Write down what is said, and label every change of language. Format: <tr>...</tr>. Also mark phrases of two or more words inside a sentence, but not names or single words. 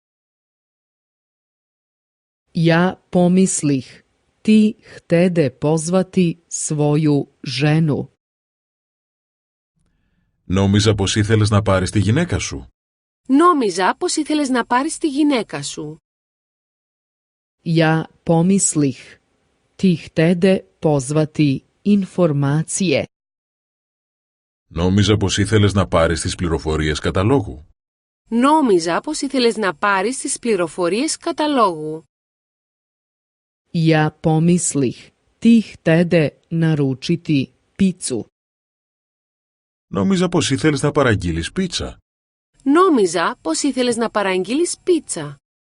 <sr>Ja pomislih, ti htede pozvati svoju ženu.</sr> <el>Νόμιζα πως ήθελες να πάρεις τη γυναίκα σου. Νόμιζα πως ήθελες να πάρεις τη γυναίκα σου.</el> <sr>Ja pomislih, ti htede pozvati informacije.</sr> <el>Νόμιζα πως ήθελες να πάρεις τις πληροφορίες καταλόγου. Νόμιζα πως ήθελες να πάρεις τις πληροφορίες καταλόγου.</el> <sr>Ja pomislih, ti htede naručiti picu.</sr> <el>Νόμιζα πως ήθελες να παραγγείλεις πίτσα. Νόμιζα πως ήθελες να παραγγείλεις πίτσα.</el>